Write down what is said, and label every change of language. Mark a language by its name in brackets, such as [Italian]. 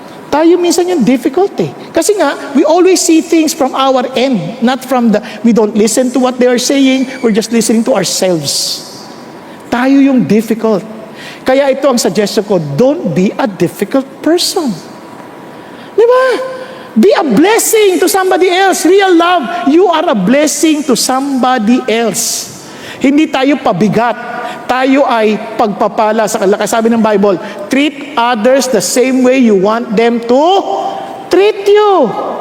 [Filipino] Tayo minsan yung difficult eh. Kasi nga, [English] we always see things from our end, not from we don't listen to what they are saying, we're just listening to ourselves. [Filipino] Tayo yung difficult. Kaya ito ang suggestion ko, [English] don't be a difficult person. [Filipino] Di ba? [English] Be a blessing to somebody else. Real love, you are a blessing to somebody else. [Filipino] Hindi tayo pabigat. Tayo ay pagpapala sa kanila. Sabi ng Bible, [English] treat others the same way you want them to treat you.